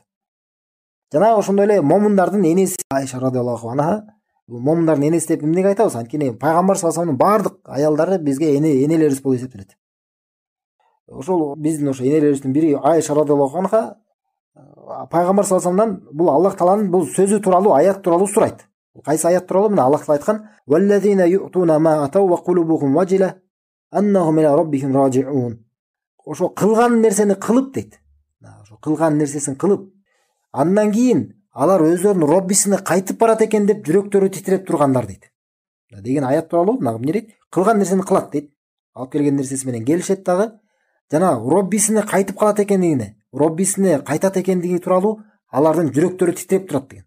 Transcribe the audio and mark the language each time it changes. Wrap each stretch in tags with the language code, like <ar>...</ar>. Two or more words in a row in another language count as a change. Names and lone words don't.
<ky>Жана ошондой эле момундардын энеси Айша</ky> <ar>رضي الله عنها,</ar> <ky>момундардын энеси деп эмнеге айтабыз? Анткени пайгамбар</ky> <ar>صلى الله عليه وسلم</ar> <ky>баардык аялдары бизге энелерибиз болуп эсептелет. Ошол биздин ошо энелерибиздин бири Айша</ky> <ar>رضي الله عنها</ar> <ky>пайгамбар</ky> <ar>صلى الله عليه وسلم</ar> <ky>бул Аллах Тааланын бул сөзү тууралуу, аят тууралуу сурайт. Кайсы аят тууралуу? Мына Аллах Таала айткан:</ky> <ar>"والذين يؤتون ما آتوا وقلوبهم وجلة أنهم إلى ربهم راجعون."</ar> <ky>Ошо кылган нерсени кылып дейт. Ошо кылган нерсесин кылып, андан кийин алар өздөрүнүн Роббисине кайтып барат экен деп жүрөктөрү титиреп тургандар дейт. Деген аят тууралуу мына эмне дейт? Кылган нерсени кылат дейт. Алып келген нерсеси менен келишет дагы. Жана Роббисине кайтып калат экендигине, Роббисине кайтат экендиги тууралуу алардын жүрөктөрү титиреп турат деген.</ky>